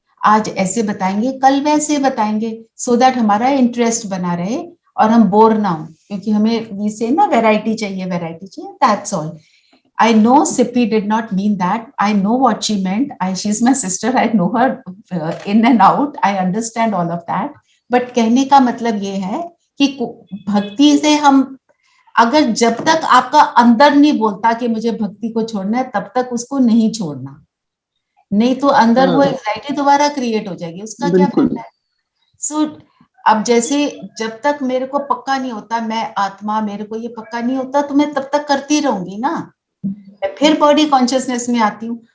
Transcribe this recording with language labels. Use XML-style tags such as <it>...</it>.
<hi>आज ऐसे बताएंगे, कल वैसे बताएंगे,</hi> <en>so that</en> <hi>हमारा इंटरेस्ट बना रहे और हम बोर ना हो, क्योंकि हमें</hi> <en>we say</en> <hi>ना वैरायटी चाहिए,</hi> <en>that's all. I know Sippy did not mean that. I know what she meant. She's my sister. I know her in and out. I understand all of that.</en> <hi>But कहने का मतलब ये है कि भक्ति से हम, अगर जब तक आपका अंदर नहीं बोलता कि मुझे भक्ति को छोड़ना है, तब तक उसको नहीं छोड़ना, नहीं तो अंदर वो एंजाइटी दोबारा क्रिएट हो जाएगी, उसका क्या फायदा है। सो अब जैसे जब तक मेरे को पक्का नहीं होता मैं आत्मा, मेरे को ये पक्का नहीं होता, तो मैं तब तक करती रहूंगी ना, मैं फिर बॉडी कॉन्शियसनेस में आती हूँ।</hi>